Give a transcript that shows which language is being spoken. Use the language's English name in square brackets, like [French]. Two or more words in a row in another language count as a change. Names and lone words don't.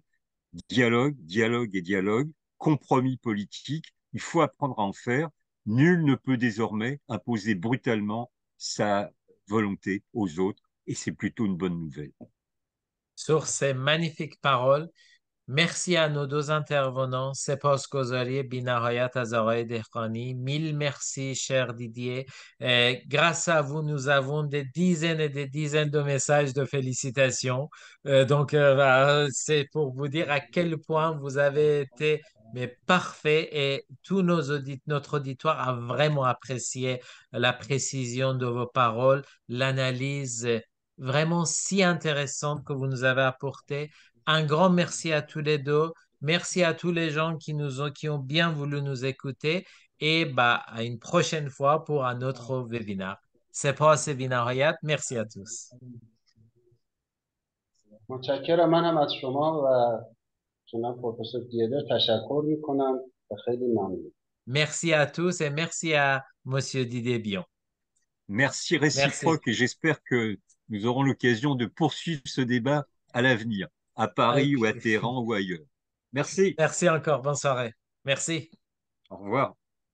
[French] Dialogue, dialogue et dialogue, compromis politique, il faut apprendre à en faire. Nul ne peut désormais imposer brutalement sa volonté aux autres, et c'est plutôt une bonne nouvelle. Sur ces magnifiques paroles, merci à nos deux intervenants, [Persian] سپاسگزاری بی‌نهایت از آقای دهقانی. [French] Mille merci, cher Didier. Grâce à vous, nous avons des dizaines et des dizaines de messages de félicitations. Bah, c'est pour vous dire à quel point vous avez été mais parfait et notre auditoire a vraiment apprécié la précision de vos paroles, l'analyse vraiment si intéressante que vous nous avez apportée. Un grand merci à tous les deux. Merci à tous les gens qui ont bien voulu nous écouter et bah, à une prochaine fois pour un autre webinaire. [Persian] سپاس بی‌نهایت. [French] Merci à tous. [Persian] متشکرم. منم از شما و جناب پروفسور دیeder تشکر میکنم و خیلی ممنون. [French] Merci à tous et merci à Monsieur Didier Bion. Merci Merci. réciproque et j'espère que nous aurons l'occasion de poursuivre ce débat à l'avenir, à Paris ou à Ok. Téhéran ou ailleurs. Merci. Merci encore. Bonne soirée. Merci. Au revoir.